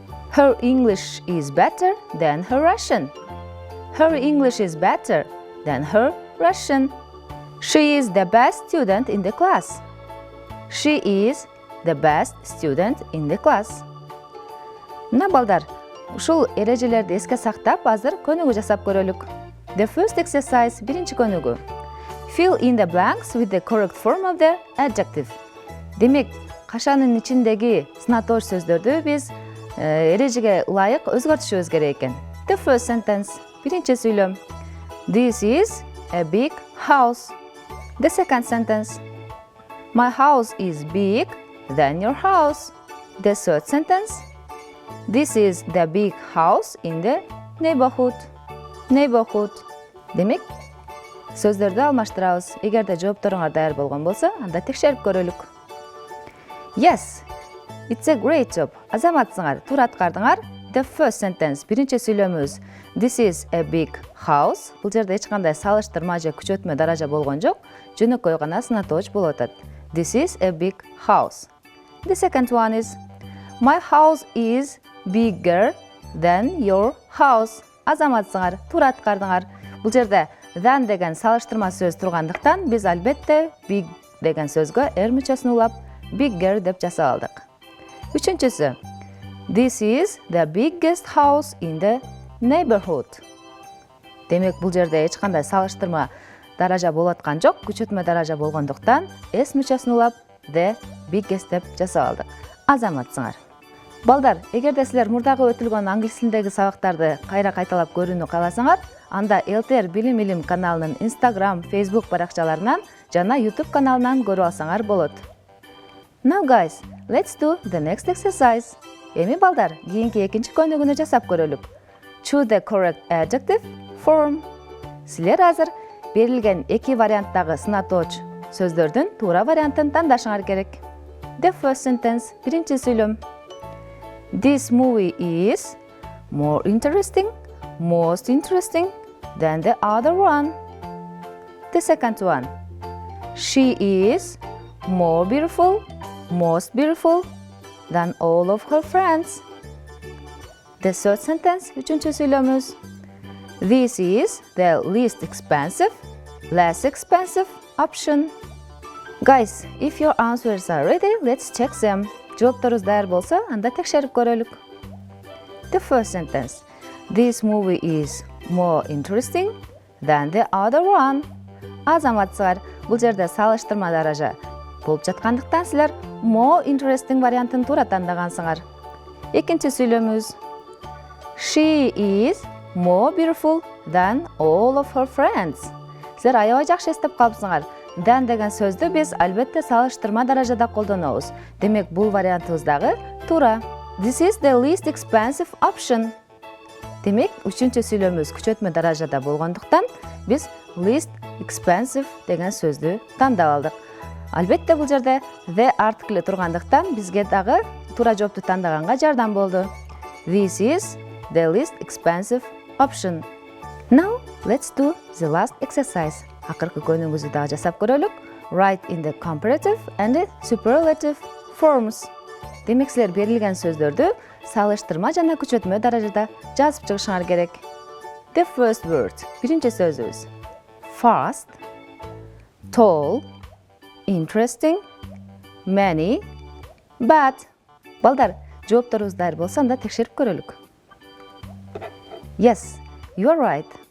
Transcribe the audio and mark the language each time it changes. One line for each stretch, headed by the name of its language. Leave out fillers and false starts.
English: Her English is better than her Russian. Her English is better than her Russian. She is the best student in the class. She is the best student in the class.
Kyrgyz: Мына балдар, ушул эрежелерди эске сактап, азыр көнүгүү жасап көрөлүк.
English: The first exercise,
Kyrgyz: биринчи көнүгүү.
English: Fill in the blanks with the correct form of the adjective.
Kyrgyz: Демек, кашанын ичиндеги сынатооч сөздөрдү биз эрежеге ылайык өзгөртүшүбүз керек экен.
English: The first sentence,
Kyrgyz: биринчи сүйлөм.
English: This is a big house. The second sentence. My house is big than your house. The third sentence. This is the big house in the neighborhood. Neighborhood.
Kyrgyz: Демек, сөздөрдү алмаштырабыз. Эгерде жоопторуңар даяр болгон болсо, анда текшерип көрөлүк.
English: Yes, it's a great job.
Kyrgyz: Азаматсыңар, туура аткардыңар.
English: The first sentence,
Kyrgyz: биринчи сүйлөмүбүз.
English: This is a big house.
Kyrgyz: Бул жерде эч кандай салыштырма же күчөтмө даража болгон жок. Жөнөкөй гана сынатооч болуп атат.
English: This is a big house. The second one is My house is bigger than your house.
Kyrgyz: Азаматсыңар, туура аткардыңар. Бул жерде than деген салыштырма сөз тургандыктан биз албетте big деген сөзгө мүчөсүн улап bigger деп жасап алдык. Үчүнчүсү.
English: This is the biggest house in the neighborhood.
Kyrgyz: Демек, бул жерде эч кандай салыштырма даража болуп аткан жок, күчөтмө даража болгондуктан s мүчөсүн улап the biggest деп жасап алдык. Азаматсыңар. Балдар, эгерде силер мурдагы өтүлгөн англис тилиндеги сабактарды кайра кайталап көрүүнү кааласаңар, анда Элтер Билим Илим каналынын Instagram, Facebook баракчаларынан жана YouTube каналынан көрүп алсаңар болот.
English: Now guys, let's do the next exercise.
Kyrgyz: Эми балдар, кийинки экинчи көнүгүүнү жасап көрөлүк.
English: Choose the correct adjective form.
Kyrgyz: Силер азыр берилген эки варианттагы сынатооч сөздөрдүн туура вариантын тандашыңар керек.
English: The first sentence, биринчи сүйлөм. This movie is more interesting, most interesting than the other one. The second one. She is more beautiful, most beautiful than all of her friends. The third sentence,
Kyrgyz: üçüncü söylemiz.
English: This is the least expensive, less expensive option. Guys, if your answers are ready, let's check them.
Kyrgyz: Жооптарыңыз даяр болса, анда текшерип көрөлүк.
English: The first sentence. This movie is more interesting than the other one.
Kyrgyz: Азаматсыздар, бул жерде салыштырма даража болуп жаткандыктан силер more interesting вариантын туура тандагансыңар. Экинчи сүйлөмүз.
English: She is more beautiful than all of her friends.
Kyrgyz: Силер аябай жакшы эстеп калыпсыңар. Than деген сөздү биз албетте салыштырма даражада колдонобуз. Демек, бул вариантыбыз дагы туура.
English: This is the least expensive option.
Kyrgyz: Демек, үчүнчү сүйлөмүз күчөтмө даражада болгондуктан биз least expensive деген сөздү тандап алдык. Албетте бул жерде the article тургандыктан бизге дагы туура жоопту тандаганга жардам болду.
English: This is the least expensive option. Now, let's do the last exercise.
Kyrgyz: Акыркы көнүгүүбүздү дагы жасап көрөлүк.
English: Write in the comparative and the superlative forms.
Kyrgyz: Демек, силер берилген сөздөрдү салыштырма жана күчөтмө даражада жазып чыгышыңар керек.
English: The first word,
Kyrgyz: биринчи сөзүбүз.
English: Fast, tall, interesting, many, bad.
Kyrgyz: Балдар, жооптарыбыз даяр болсо, анда текшерип көрөлүк.
English: Yes, you are right.